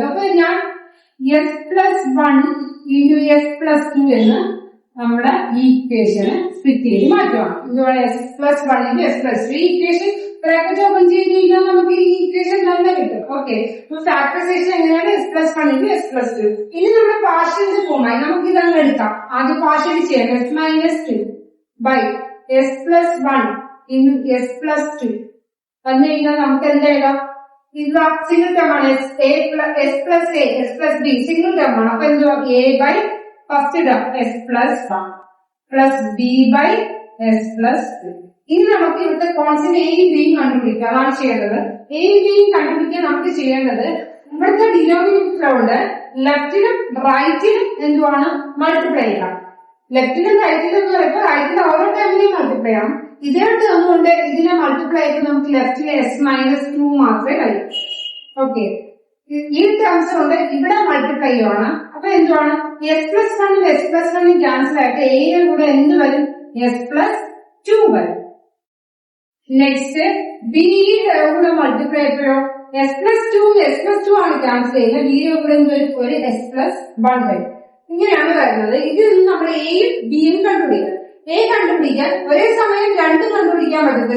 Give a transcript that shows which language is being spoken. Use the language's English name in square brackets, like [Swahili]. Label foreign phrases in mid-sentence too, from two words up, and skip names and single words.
[Malayalam] അപ്പൊ ഞാൻ [English] s plus 1 into s plus 2 [Malayalam] എന്ന് നമ്മുടെ ഈ ഇക്വേഷന് സ്പ്ലിറ്റ് ചെയ്ത് മാറ്റുകയാണ്. ഇതുപോലെ [English] s plus 1 into s plus 2 [Malayalam] ഈ ഇക്വേഷൻ [English] bracket open [Malayalam] ചെയ്ത് കഴിഞ്ഞാൽ നമുക്ക് ഈ ഇക്വേഷൻ തന്നെ കിട്ടും. ഓക്കെ, ഫാക്ടറൈസേഷൻ എങ്ങനെയാണ് [English] s plus 1 into s plus 2. [Malayalam] ഇനി നമ്മുടെ പാർഷ്യലിന്റെ ഫോമായി നമുക്ക് ഇതങ്ങ് എടുക്കാം. ആദ്യം പാർഷ്യലി ചെയ്യാം. [English] s minus 2 by s plus 1 into s plus 2 [Malayalam] വന്നു കഴിഞ്ഞാൽ നമുക്ക് എന്താ എഴുതാം? ഇത് [English] single term [Malayalam] ആണ്. [English] s plus a s plus b single term [Malayalam] ആണ്. അപ്പൊ എന്തുവാ [English] a by first term s plus 1 plus b by s plus 2. [Malayalam] ഇനി നമുക്ക് ഇവിടുത്തെ കോൺസ്റ്റന്റ് എയും ബിയും കണ്ടുപിടിക്കാം. അതാണ് ചെയ്യേണ്ടത്. എയും ബിയും കണ്ടുപിടിക്കാൻ നമുക്ക് ചെയ്യേണ്ടത് ഇവിടുത്തെ ഡിനോമിനേറ്ററിലോട് ലെഫ്റ്റിലും റൈറ്റിലും എന്തുവാണ് മൾട്ടിപ്ലൈ ചെയ്യാം. ലെഫ്റ്റിലും റൈറ്റിലും എന്ന് പറയുമ്പോൾ റൈറ്റിൽ ഓരോ ടൈമിനെയും മൾട്ടിപ്ലൈ ചെയ്യാം. ഇതേട്ട് തന്നുകൊണ്ട് ഇതിനെ മൾട്ടിപ്ലൈ ചെയ്ത് നമുക്ക് ലെഫ്റ്റിലെ [English] s minus 2 [Malayalam] മാത്രമേ കഴിയൂ. ഓക്കെ, ഈ ടേംസ് കൊണ്ട് ഇവിടെ മൾട്ടിപ്ലൈ ചെയ്യുവാണ്. അപ്പൊ എന്തുവാണ് [English] s plus 1 s plus 1 [Malayalam] ക്യാൻസൽ ആയിട്ട് എയുടെ കൂടെ എന്ത് വരും? [English] s plus 2 [Malayalam] വരും. നെക്സ്റ്റ് ബിയുടെ കൂടെ മൾട്ടിപ്ലൈ ചെയ്യപ്പോഴോ [English] s plus 2 [Malayalam] ആണ് ക്യാൻസൽ ചെയ്യുന്നത്. ബിയുടെ കൂടെ എന്ത് വരും? ഒരു [English] s plus 1 [Malayalam] വരും. ഇങ്ങനെയാണ് വരുന്നത്. ഇതിൽ നിന്ന് നമ്മൾ എയും ബിയും കണ്ടുപിടിക്കുക. എ കണ്ടുപിടിക്കാൻ ഒരേ സമയം രണ്ടും കണ്ടുപിടിക്കാൻ പറ്റത്തില്ല.